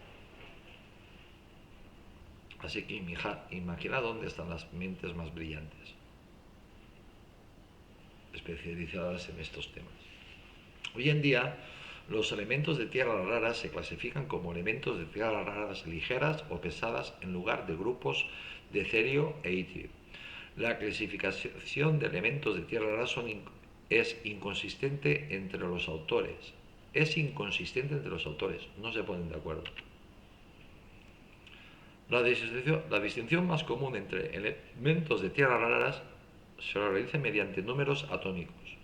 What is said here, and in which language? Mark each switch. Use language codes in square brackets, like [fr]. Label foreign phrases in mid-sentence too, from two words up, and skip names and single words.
[es] Así que imagina dónde están las mentes más brillantes, especializadas en estos temas. Hoy en día, los elementos de tierras raras se clasifican como elementos de tierras raras ligeras o pesadas en lugar de grupos de cerio e itrio. La clasificación de elementos de tierras raras es inconsistente entre los autores. Es inconsistente entre los autores, no se ponen de acuerdo. La distinción más común entre elementos de tierras raras se realiza mediante números atómicos.